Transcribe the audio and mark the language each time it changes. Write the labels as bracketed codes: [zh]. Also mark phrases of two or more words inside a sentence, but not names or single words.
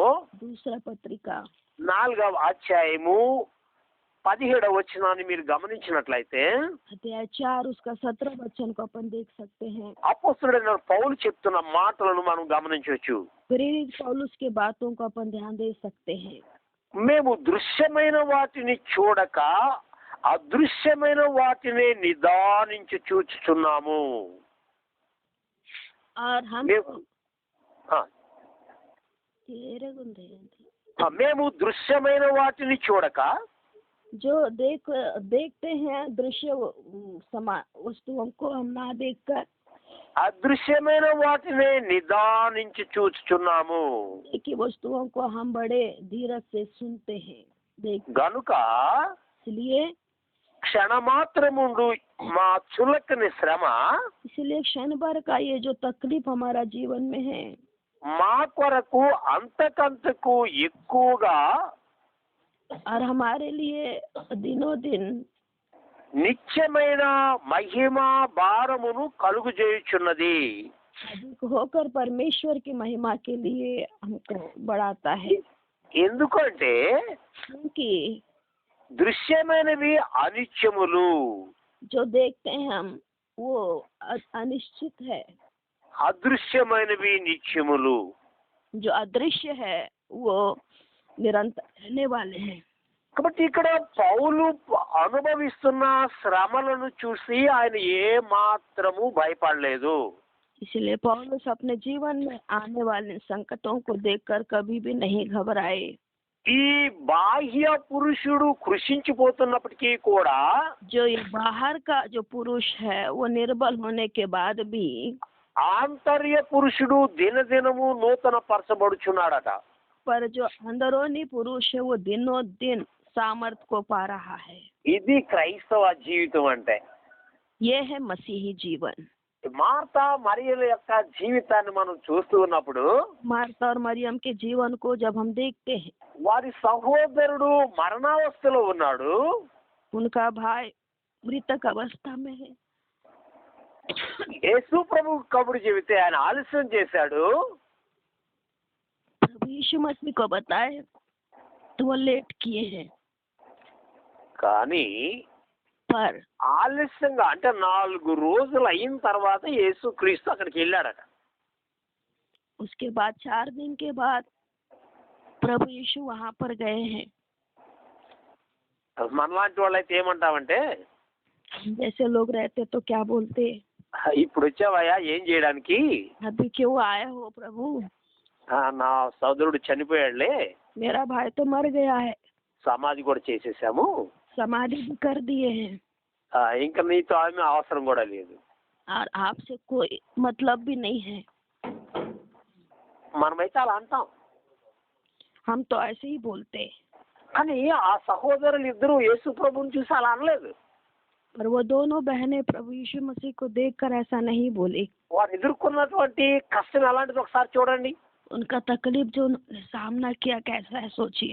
[hi] दूसरा पत्रिका [te] 4వ అధ్యాయము 17వ వచనాన్ని మీరు గమనించినట్లయితే [hi] अध्याय 4 उसका 17 वचन को अपन देख सकते हैं। [te] అపోస్తలుడైన పౌలు చెప్తున్న మాటలను మనం గమనించవచ్చు. [hi] प्रेरित पौलुस के बातों को अपन ध्यान दे सकते हैं। [te] మేము దృశ్యమైన వాటిని చూడక అదృశ్యమైన వాటిని నిదానించి చూచుచున్నాము. [hi] और हम [te] మేము ఆ, మేము దృశ్యమైన వాటిని చూడక [hi] जो देखते हैं दृश्य वस्तुओं को हम ना देखकर [te] అదృశ్యమైన వాటిని నిదానించి చూచుచున్నాము. [hi] की वस्तुओं को हम बड़े धीरज से सुनते हैं, देखते। [te] గనుక [hi] इसलिए [te] క్షణమాత్రముండు మా చులకని శ్రమ [hi] इसलिए क्षण भर का ये जो तकलीफ हमारा जीवन में है, [te] మా కొరకు అంతకంతకు ఎక్కువగా [hi] और हमारे लिए दिनों दिन [te] నిత్యమైన మహిమ భారమును కలుగు చేయుచున్నది. [hi] अधिक होकर परमेश्वर की महिमा के लिए हमको बढ़ाता है। [te] ఎందుకంటే [hi] क्योंकि [te] దృశ్యమైనవి అనిత్యములు, [hi] जो देखते हैं हम वो अनिश्चित है, [te] అదృశ్యమైనవి నిత్యములు. [hi] जो अदृश्य है वो निरंतर रहने वाले हैं। [te] కాబట్టి ఇక్కడ పౌలు అనుభవిస్తున్న శ్రమలను చూసి ఆయన ఏ మాత్రము భయపడలేదు. [hi] इसलिए पौलुस अपने जीवन में आने वाले संकटों को देखकर कभी भी नहीं घबराए। [te] ఈ బాహ్య పురుషుడు కృషించిపోతున్నప్పటికీ కూడా [hi] जो ये बाहर का जो पुरुष है वो निर्बल होने के बाद भी [te] ఆంతర్య పురుషుడు దినదినము నూతన పరచబడుచున్నాడట. [hi] पर जो अंदरूनी पुरुष है वो दिनों दिन सामर्थ को पा रहा है। [te] ఇది క్రైస్తవ జీవితం అంటే. [hi] ये है मसीही जीवन। [te] మార్తా మరియల యొక్క జీవితాన్ని మనం చూస్తూ ఉన్నప్పుడు [hi] मार्था और मरियम के जीवन को जब हम देखते हैं, [te] వారి సహోదరుడు మరణావస్థలో ఉన్నాడు. [hi] उनका भाई मृतक अवस्था में है। [te] యేసు ప్రభు కబురు చెబితే ఆయన ఆలస్యం చేశాడు. [hi] प्रभु यीशु मसीह को बताए तो वो लेट किए हैं, [te] కానీ [hi] पर [te] ఆలస్యంగా అంటే 4 రోజులు అయిన తర్వాత యేసు క్రీస్తు అక్కడికి వెళ్ళాడట. [hi] उसके बाद 4 दिन के बाद प्रभु यीशु वहाँ पर गए हैं। [te] మనలాంటి వాళ్ళైతే ఏమంటామంటే, [hi] जैसे लोग रहते तो क्या बोलते, [te] ఇప్పుడు వచ్చావయ్యా ఏం చేయడానికి, [hi] अभी क्यों आए हो प्रभु, [te] నా సోదరుడు చనిపోయాడులే, [hi] मेरा भाई तो मर गया है, [te] సమాధి కూడా చేసేసాము, [hi] समाधि भी कर दिए हैं, [te] ఇంకా నీతో ఆమె అవసరం కూడా లేదు, [hi] और आपसे कोई मतलब भी नहीं है। [te] మనమైతే అలా అంటాం. [hi] हम तो ऐसे ही बोलते, [te] కానీ ఆ సహోదరులు ఇద్దరు యేసు ప్రభుని చూసి అలా అనలేదు. [hi] पर वो दोनों बहनें प्रभु यीशु मसीह को देखकर ऐसा नहीं बोली। [te] వారు ఎదుర్కొన్నటువంటి కష్టం ఎలాంటిది ఒకసారి చూడండి. [hi] उनका तकलीफ जो उन्होंने सामना किया कैसा है सोचिए।